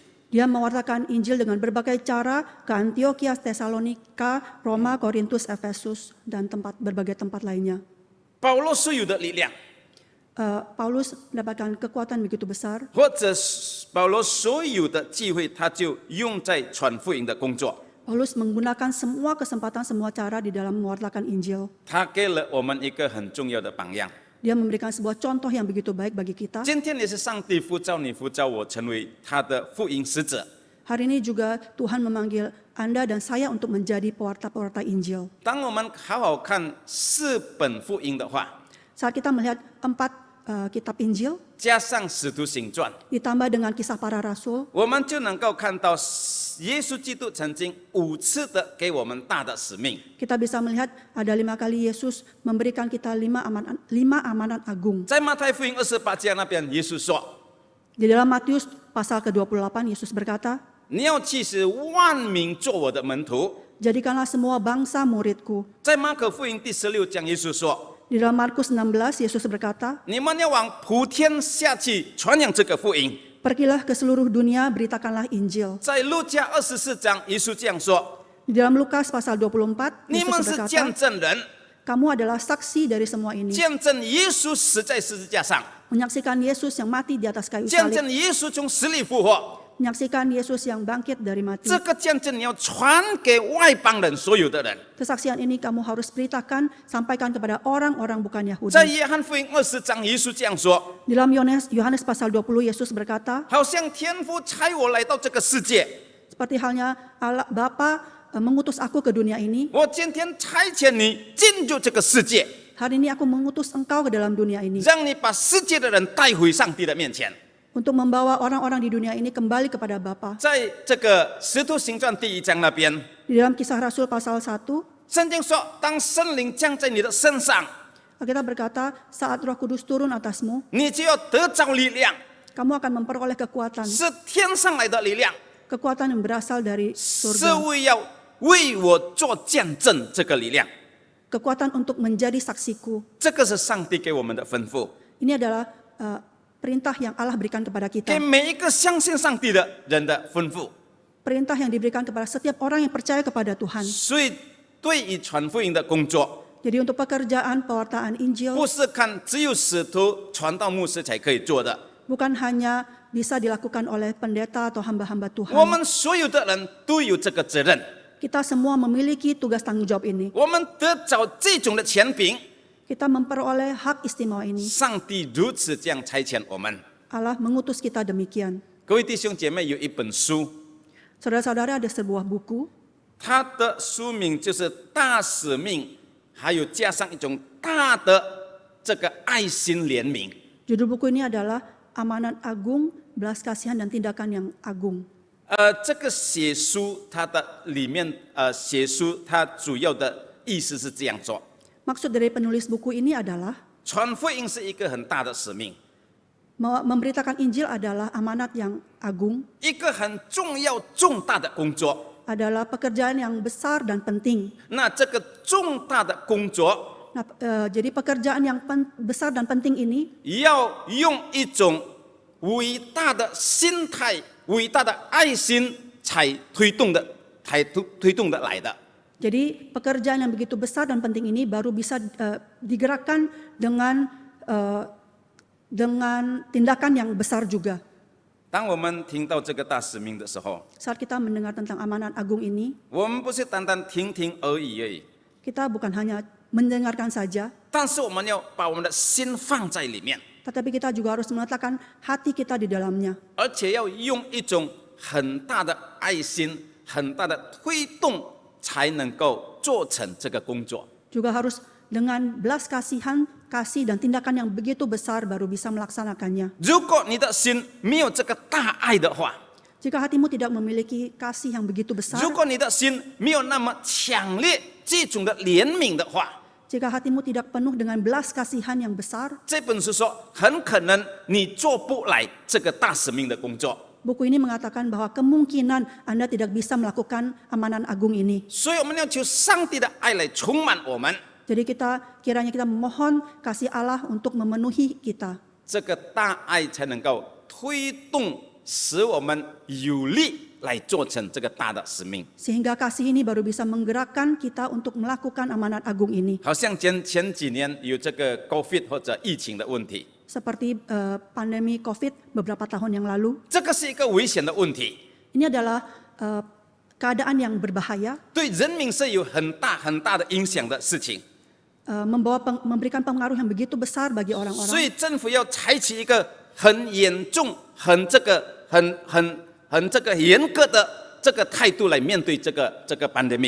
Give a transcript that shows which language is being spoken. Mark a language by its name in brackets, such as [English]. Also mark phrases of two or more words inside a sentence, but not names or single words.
[Indonesian] Dia mewartakan Injil dengan berbagai cara ke Antioquia, Tesalonika, Roma, Korintus, Efesus, dan berbagai tempat lainnya. [Chinese] 保罗所有的力量， [Indonesian] Paulus mendapatkan kekuatan begitu besar, [Chinese] 或者保罗所有的机会，他就用在传福音的工作。 [Indonesian] Paulus menggunakan semua kesempatan, semua cara di dalam mewartakan Injil. [Chinese] 他给了我们一个很重要的榜样。 [Indonesian] Dia memberikan sebuah contoh yang begitu baik bagi kita. [Chinese] 今天也是上帝呼召你、呼召我成为他的福音使者。 [Indonesian] Hari ini juga Tuhan memanggil Anda dan saya untuk menjadi pewarta-pewarta Injil. [Chinese] 当我们好好看4本福音的话， [Indonesian] Saat kita melihat 4 kitab Injil, [Chinese] 加上使徒行传， [Indonesian] ditambah dengan kisah para rasul, [Chinese] 我们就能够看到耶稣基督曾经5次的给我们大的使命。 [Indonesian] kita bisa melihat ada 5 kali Yesus memberikan kita 5 amanat agung. [Chinese] 在马太福音28章那边，耶稣说 [Indonesian] Di dalam Matius pasal ke-28, Yesus berkata, [Chinese] 你要去使万民做我的门徒。 [Indonesian] jadikanlah semua bangsa muridku. [Chinese] 在马可福音第16章，耶稣说 [Indonesian] Di dalam Markus 16, Yesus berkata, [Chinese] 你们要往普天下去传扬这个福音。 [Indonesian] pergilah ke seluruh dunia, beritakanlah Injil. [Chinese] 在路加24章，耶稣这样说 [Indonesian] Di dalam Lukas pasal 24, [Chinese] 你们 [Indonesian] Yesus [Chinese] 是见 [Indonesian] berkata, [Chinese] 证人， [Indonesian] kamu adalah saksi dari semua ini. [Chinese] 见证耶稣死在十字架上， [Indonesian] Menyaksikan Yesus yang mati di atas kayu [Chinese] 见 [Indonesian] salib. [Chinese] 证耶稣从死里复活。 [Indonesian] Menyaksikan Yesus yang bangkit dari mati. [Chinese] 这个见证你要传给外邦人所有的人。 [Indonesian] Kesaksian ini kamu harus beritakan, sampaikan kepada orang-orang bukan [Chinese] 在 [Indonesian] Yahudi. [Chinese] 约翰福音20章，耶稣这样说 [Indonesian] Di dalam Yohanes pasal 20, Yesus berkata, [Chinese] 好像天父差我来到这个世界， [Indonesian] seperti halnya Allah Bapa mengutus aku ke dunia ini, [Chinese] 我今天差遣你进入这个世界， [Indonesian] hari ini aku mengutus engkau ke dalam dunia ini [Chinese] 让你把世界的人带回上帝的面前。 [Indonesian] untuk membawa orang-orang di dunia ini kembali kepada Bapa. [Chinese] 在这个使徒行传第1章那边， [Indonesian] Di dalam Kisah Rasul pasal 1, [Chinese] 圣经说，当圣灵降在你的身上， [Indonesian] Alkitab berkata, saat Roh Kudus turun atasmu, [Chinese] 你就要得着力量， [Indonesian] kamu akan memperoleh kekuatan. [Chinese] 是天上来的力量， [Indonesian] Kekuatan yang berasal dari [Chinese] 是 [Indonesian] surga. [Chinese] 为要为我做见证这个力量。 [Indonesian] Kekuatan untuk menjadi saksiku. [Chinese] 这个是上帝给我们的吩咐， [Indonesian] Ini adalah perintah yang Allah berikan kepada [Chinese] 给 [Indonesian] kita. [Chinese] 每一个相信上帝的人的吩咐。 [Indonesian] Perintah yang diberikan kepada setiap orang yang percaya kepada Tuhan. [Chinese] 所以，对于传福音的工作， [Indonesian] Jadi untuk pekerjaan pewartaan Injil [Chinese] 不是看只有使徒、传道、牧师才可以做的。 [Indonesian] bukan hanya bisa dilakukan oleh pendeta atau hamba-hamba [Chinese] 我 [Indonesian] Tuhan. [Chinese] 们所有的人都有这个责任。 [Indonesian] Kita semua memiliki tugas tanggung jawab ini. [Chinese] 我们得着这种的权柄， [Indonesian] Kita memperoleh hak istimewa ini. [Chinese] 上帝如此这样差遣我们。 [Indonesian] Allah mengutus kita demikian. [Chinese] 各位弟兄姐妹，有一本书， [Indonesian] Saudara-saudara, ada sebuah buku. [Chinese] 它的书名就是《大使命》，还有加上一种大的这个爱心怜悯。 [Indonesian] Judul buku ini adalah Amanat Agung, Belas Kasihan dan Tindakan yang Agung. [Chinese] 这个写书它的里面，写书它主要的意思是这样做： [Indonesian] Maksud dari penulis buku ini adalah [Chinese] 传福音是一个很大的使命， [Indonesian] Memberitakan Injil adalah amanat yang agung, [Chinese] 一个很重要重大的工作。 [Indonesian] adalah pekerjaan yang besar dan penting. [Chinese] 那这个重大的工作， [Indonesian] Nah, jadi pekerjaan yang besar dan penting ini [Chinese] 要用一种伟大的心态、伟大的爱心才推动的来的。 [Indonesian] Jadi pekerjaan yang begitu besar dan penting ini baru bisa digerakkan dengan tindakan yang besar juga. [Chinese] 当我们听到这个大使命的时候， [Indonesian] Saat kita mendengar tentang amanat agung ini, [Chinese] 我们不是单单听听而已， [Indonesian] kita bukan hanya mendengarkan saja, [Chinese] 但是我们要把我们的心放在里面， [Indonesian] tetapi kita juga harus meletakkan hati kita di dalamnya. [Chinese] 而且要用一种很大的爱心、很大的推动，才能够做成这个工作。 [Indonesian] Juga harus dengan belas kasihan, kasih dan tindakan yang begitu besar baru bisa melaksanakannya. [Chinese] 如果你的心没有这个大爱的话， [Indonesian] Jika hatimu tidak memiliki kasih yang begitu besar, [Chinese] 如果你的心没有那么强烈这种的怜悯的话， [Indonesian] jika hatimu tidak penuh dengan belas kasihan yang besar, [Chinese] 这本书说很可能你做不来这个大使命的工作。 [Indonesian] buku ini mengatakan bahwa kemungkinan Anda tidak bisa melakukan amanat agung ini. [Chinese] 所以我们要求上帝的爱来充满我们， [Indonesian] Jadi kiranya kita memohon kasih Allah untuk memenuhi kita. [Chinese] 这个大爱才能够推动，使我们有力来做成这个大的使命。 [Indonesian] Sehingga kasih ini baru bisa menggerakkan kita untuk melakukan amanat agung ini. [Chinese] 好像前几年有这个 COVID 或者疫情的问题， [Indonesian] Seperti pandemi COVID beberapa tahun yang lalu. [Chinese] 这个是一个危险的问题， [Indonesian] Ini adalah keadaan yang berbahaya, [Chinese] 对人民是有很大的影响的事情。 [Indonesian] memberikan pengaruh yang begitu besar bagi [Chinese] 所 [Indonesian] orang-orang. [Chinese] 以政府要采取一个很严重、很严格的这个态度来面对这个 pandemic，